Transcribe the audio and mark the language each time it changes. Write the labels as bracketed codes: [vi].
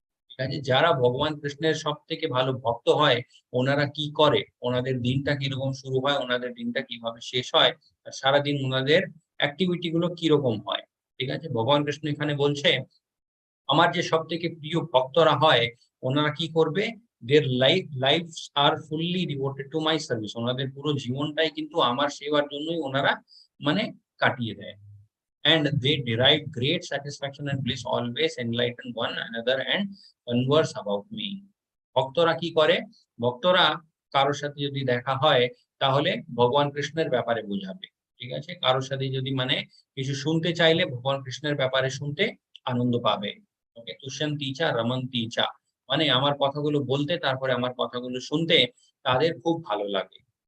[bn] ঠিক আছে, যারা ভগবান কৃষ্ণের সব থেকে ভালো ভক্ত হয় ওনারা কি করে, ওনাদের দিনটা কিরকম শুরু হয়, ওনাদের দিনটা কিভাবে শেষ হয়, আর সারাদিন ওনাদের অ্যাক্টিভিটি গুলো কিরকম হয়। ঠিক আছে, ভগবান কৃষ্ণ এখানে বলছে আমার যে সব থেকে প্রিয় ভক্তরা হয় ওনারা কি করবে, [en] their life are fully devoted to my service, [bn] ওনাদের পুরো জীবনটাই কিন্তু আমার সেবার জন্যই ওনারা মানে কাটিয়ে দেয়। [en] And they derive great satisfaction and bliss, always enlighten one another and converse about me. [bn] ভক্তরা কি করে, ভক্তরা কারোর সাথে যদি দেখা হয় তাহলে ভগবান কৃষ্ণের ব্যাপারে বোঝাবে। ঠিক আছে, কারোর সাথে যদি মানে কিছু শুনতে চাইলে ভগবান কৃষ্ণের ব্যাপারে শুনতে আনন্দ পাবে। ওকে, [sa] তুষ্যন্তি চা রমন্তি চা, [bn] মানে আমার কথাগুলো বলতে তারপরে আমার কথাগুলো শুনতে তাদের খুব ভালো লাগে।